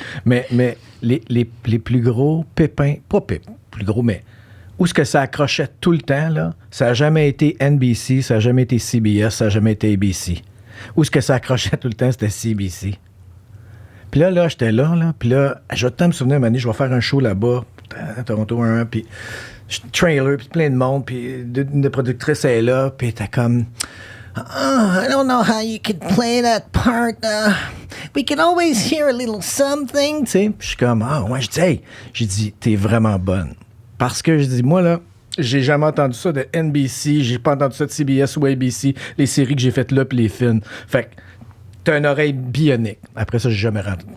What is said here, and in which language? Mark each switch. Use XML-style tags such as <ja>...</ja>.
<fr>Mais les plus gros pépins, pas plus gros, mais où est-ce que ça accrochait tout le temps, là, ça n'a jamais été NBC, ça n'a jamais été CBS, ça n'a jamais été ABC. Où est-ce que ça accrochait tout le temps, c'était CBC. Puis là, j'étais là, puis là, je vais tout le temps me souvenir, Mané, je vais faire un show là-bas, à Toronto 1, puis trailer, puis plein de monde, puis une productrice est là, puis t'as comme...</fr> <en>I don't know how you could play that part. We can always hear a little something.</en> <fr>Tu sais, je suis comme, j'ai dit, t'es vraiment bonne. Parce que je dis, moi, là, j'ai jamais entendu ça de NBC, j'ai pas entendu ça de CBS ou ABC, les séries que j'ai faites là, puis les films. Fait que t'as une oreille bionique. Après ça, j'ai jamais rentré.</fr>